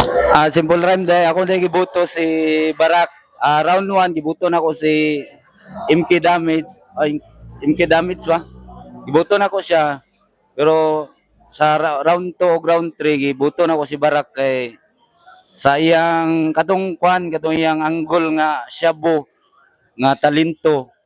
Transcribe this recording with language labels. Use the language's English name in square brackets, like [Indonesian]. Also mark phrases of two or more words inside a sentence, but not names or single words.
[Cebuano] Ah, [English] simple rhyme [Cebuano] dahil ako na giboto si Barak. [English] Ah, round one, [Cebuano] giboto na ko si M K Damage. Ay, M K Damage ba? Giboto na ko siya. Pero sa ra-, [English] round two [Cebuano] o [English] round three, [Cebuano] gibuto na ko si Barak kay sa iyang katong kwan, katong iyang angle nga shabu nga talento.